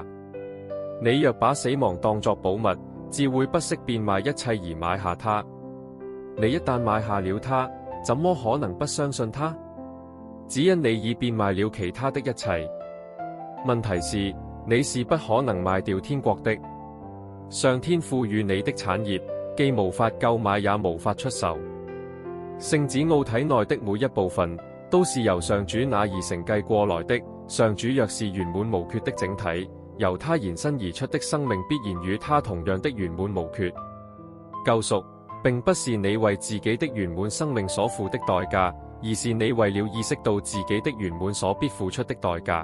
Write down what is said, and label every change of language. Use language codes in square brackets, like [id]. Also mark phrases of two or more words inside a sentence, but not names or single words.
[zh] 你若把死亡當作寶物，自會不惜變賣一切而買下它。你一旦買下了它，怎麼可能不相信它？只因你已變賣了其他的一切。問題是，你是不可能賣掉天國的。上天賦予你的產業，既無法購買，也無法出售。聖子奧體內的每一部分，都是由上主那兒承繼過來的。上主若是圓滿無缺的整體，由他延伸而出的生命必然與他同樣的圓滿無缺。救贖、 並不是你為自己的圓滿生命所付的代價，而是你為了意識到自己的圓滿所必付出的代價。